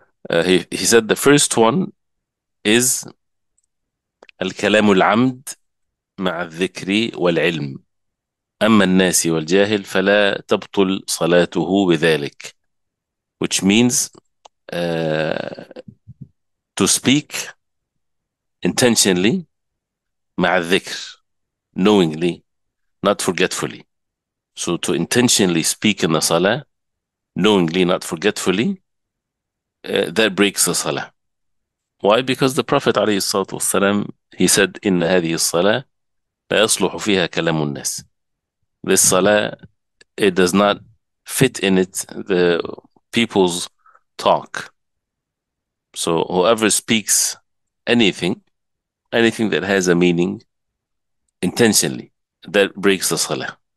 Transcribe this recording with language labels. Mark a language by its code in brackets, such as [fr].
[ar] He said the first one is الكلام العمد مع الذكر والعلم أما الناس والجاهل فلا تبطل صلاته بذلك, [en] which means to speak intentionally مع الذكر, knowingly, not forgetfully. So to intentionally speak in the Salah, knowingly, not forgetfully, that breaks the Salah. Why? Because the Prophet ﷺ, he said, [ar] إن هذه الصلاة لا يصلح فيها كلام الناس. [en] This Salah, it does not fit in it the people's talk. So whoever speaks anything that has a meaning intentionally, that breaks the Salah.